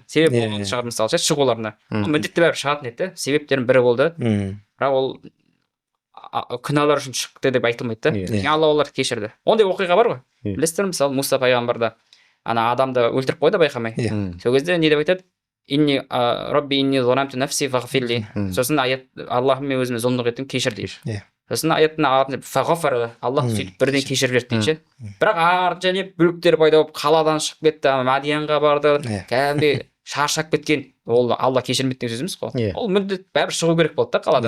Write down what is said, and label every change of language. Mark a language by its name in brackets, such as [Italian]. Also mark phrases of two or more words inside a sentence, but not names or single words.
[Kazakh] Себеп болған шығар мысалы ше шығуларына. Міндетті бәрібір шығатын еді. Себептердің бірі болды. Бірақ ол күнәлар үшін шықты деп айтылмайды да. Алла оларды кешірді. Ондай оқиға бар ғой. Білесіздер мысалы Муса пайғамбарда ана адамды өлтіріп қойды байқамай. Сол кезде не деп айтады? [Arabic] رب إني ظلمت نفسي فاغفر لي. [Kazakh] Сосын аят Аллахым мен өзіме зұлымдық еттім, кешір дейді. Сосын аяттың ағатын фағфар, Аллах сөйтіп бірден кешіріп жіберді дейді ше. Бірақ ары және бүліктер пайда болып қаладан шығып кетті, Мадиянға барды, кәдімгідей шаршап кеткен. Ол Алла кешірмейді деген сөз емес қой. Ол міндет бәрібір шығу керек болды да қаладан.